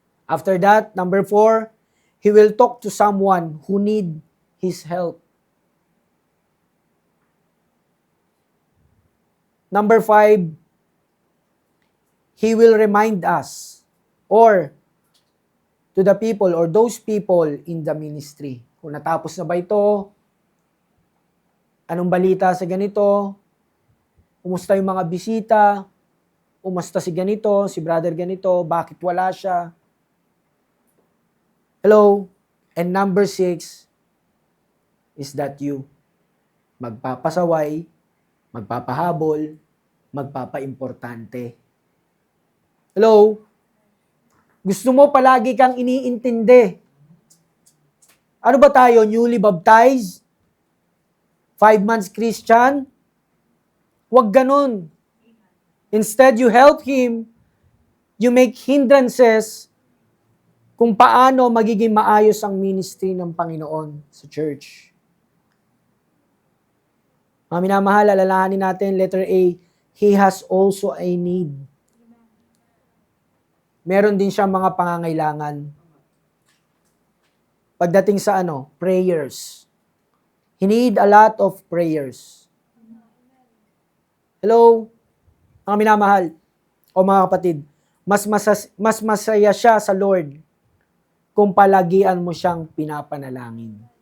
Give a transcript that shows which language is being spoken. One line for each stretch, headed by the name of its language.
English: After that, number 4, he will talk to someone who need his help. Number 5, he will remind us or to the people or those people in the ministry.
Filipino: Kung natapos na ba ito, anong balita sa ganito, kumusta yung mga bisita, kumusta si ganito, si brother ganito, bakit wala siya.
English: Hello? And number 6 is that you
Filipino: magpapasaway, magpapahabol, magpapaimportante.
English: Hello?
Filipino: Gusto mo palagi kang iniintindi. Ano ba tayo?
English: Newly baptized? 5 months Christian?
Filipino: Huwag ganun.
English: Instead, you help him. You make hindrances
Filipino: kung paano magiging maayos ang ministry ng Panginoon sa church. Mga minamahal, alalahanin natin,
English: letter A, he has also a need.
Filipino: Meron din siyang mga pangangailangan. Pagdating sa
English: prayers. He need a lot of prayers. Hello?
Filipino: Mga minamahal, o mga kapatid, mas masaya siya sa Lord kung palagian mo siyang pinapanalangin.